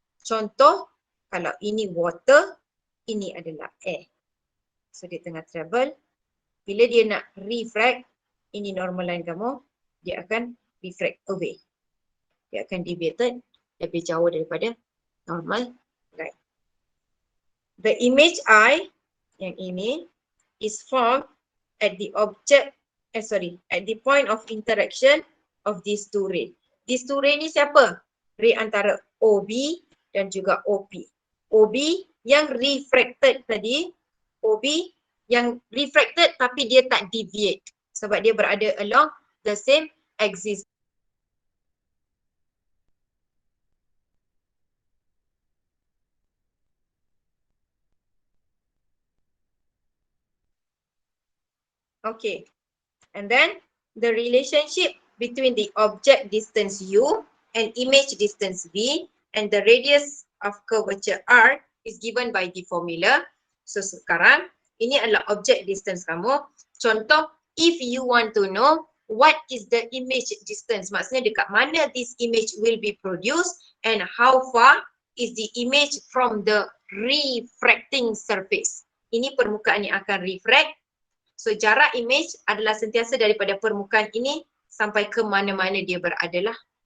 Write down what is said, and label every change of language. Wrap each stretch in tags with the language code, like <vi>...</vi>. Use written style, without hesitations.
<ms>Contoh, kalau ini water, ini adalah air. So dia tengah travel, bila dia nak refract, ini normal line kamu, dia akan refract away. Dia akan deviated lebih jauh daripada normal line.</ms> <en>The image I,</en> <ms>yang ini,</ms> <en>is formed at the at the point of interaction of these two ray. These two ray</en> <ms>ni siapa? Ray antara OB dan juga OP. OB yang refracted tadi, OB yang refracted tapi dia tak deviate sebab dia berada</ms> <en>along the same axis. Okay. And then the relationship between the object distance u and image distance v and the radius of curvature r is given by the formula.</en> <ms>So sekarang ini adalah object distance kamu.</ms> <en>Contoh, if you want to know what is the image distance,</en> <ms>maksudnya dekat mana</ms> <en>this image will be produced and how far is the image from the refracting surface.</en> <ms>Ini permukaan yang akan refract. So jarak image adalah sentiasa daripada permukaan ini sampai ke mana-mana dia berada lah.</ms>